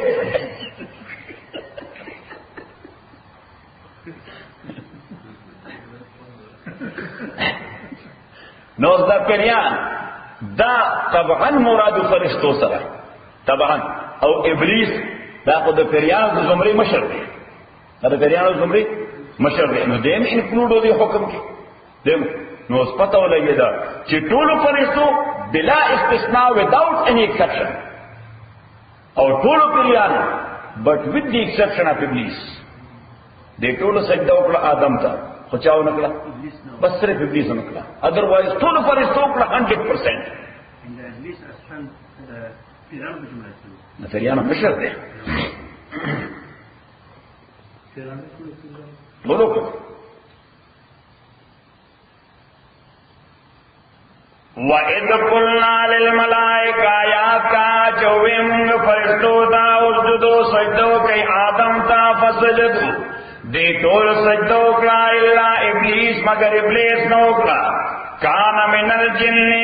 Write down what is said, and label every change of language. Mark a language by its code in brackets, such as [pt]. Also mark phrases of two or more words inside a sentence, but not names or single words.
[ps] نو دا پیریان دا طبعا مراد فرشتو سره طبعا او ابلیس دا خو د پیریانو د زمرې مشر دی دا د پیریانو زمرې مشر دی نو [en] them include [ps] دی حکم کې دیم نو اس پته ولګی دا چې ټول فرشتو بلا استثناء [en] without any exception [ps] او ټول پیریان [en] but with the exception of iblis [ps] دې ټول سجده وکړه آدم ته خو چاو نکړه بس صرف ابلیس نکړه otherwise ټول فرشتو کړه 100%. پیریانو مشر دی بولو [ar] وَإِذْ قُلْنَا لِلْمَلَائِكَةِ [ps] يَا كَاجَوِمْ فَرِشْتُو تَا اسْجُدُوا سَجْدَوْا كَيْ آدَمْ تَا فَسَجَدُوا دې ټول سجده وکړه الا ابلیس مگر ابلیس نو وکړه [ar] کان من الجن